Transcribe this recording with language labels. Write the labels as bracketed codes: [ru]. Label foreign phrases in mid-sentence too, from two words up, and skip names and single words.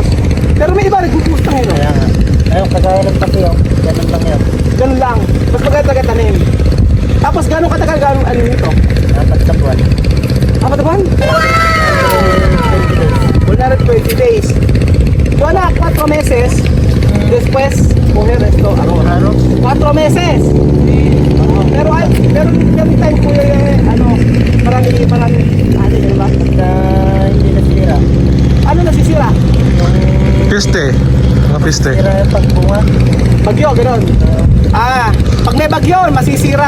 [tl] Pero may iba nagbubuhos na ngayon. Kaya nga. Ayun, kagaya ng pati yun. Ganun lang yun. Ganun lang. Mas maganda talaga tanim. Tapos gano'ng katagal ano nito? 4 na buwan. Apat na buwan? 120 days. [es] Wala, 4 meses. Después, coger esto, [tl] araw-araw. [es] 4 meses. [tl] Pero [en] every time [tl] po marami, di ba? Hindi nasira. Ano nasisira? Piste. Mga piste. Sira yung pagbunga. Bagyo, gano'n. Pag may bagyo, masisira.